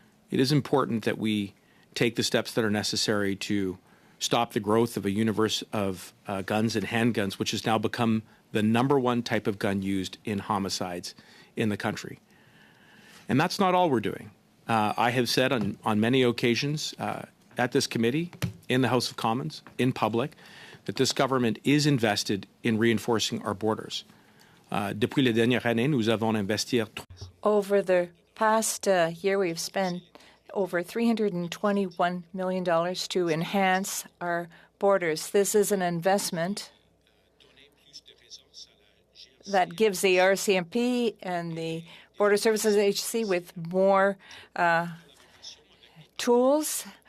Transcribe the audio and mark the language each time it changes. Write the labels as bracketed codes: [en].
[en] It is important that we take the steps that are necessary to stop the growth of a universe of guns and handguns, which has now become the #1 type of gun used in homicides in the country. And that's not all we're doing. I have said on many occasions at this committee, in the House of Commons, in public, that this government is invested in reinforcing our borders. [fr] Depuis les dernières années, nous avons investi. [en] Over the past year, we've spent over $321 million to enhance our borders. This is an investment that gives the RCMP and the Border Services Agency with more tools.